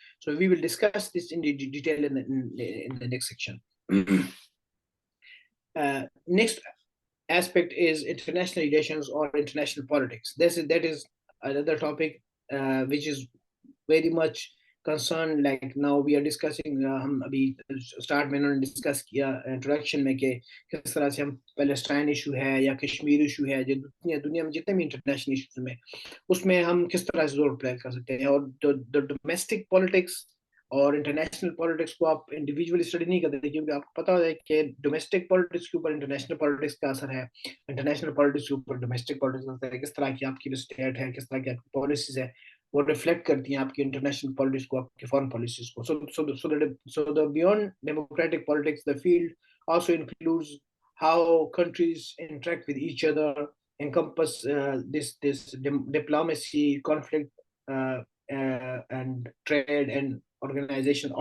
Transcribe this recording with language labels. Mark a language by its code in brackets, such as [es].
[en] So we will discuss this in detail in the next section. Next aspect is international relations or international politics. That is another topic which is very much concerned. Like now we are discussing, [hi] हम अभी start में उन्होंने discuss किया introduction में कि किस तरह से हम पैलेस्टाइन issue है या कश्मीर issue है, जो दुनिया में जितने भी international issues में उसमें हम किस तरह से जोर प्ले कर सकते हैं. और the domestic politics और इंटरनेशनल पॉलिटिक्स को आप इंडिविजुअली स्टडी नहीं करते, क्योंकि आपको पता है कि डोमेस्टिक पॉलिटिक्स के ऊपर इंटरनेशनल पॉलिटिक्स का असर है, इंटरनेशनल पॉलिटिक्स के ऊपर डोमेस्टिक पॉलिटिक्स का असर है, किस तरह की आपकी स्टेट है, किस तरह की आपकी पॉलिसीज है, वो रिफ्लेक्ट करती हैं आपकी इंटरनेशनल पॉलिटिक्स को, आपकी फॉरेन पॉलिसीज को. [en] So the beyond democratic politics, the field also includes how countries interact with each other, encompass this diplomacy, conflict, and trade and organization.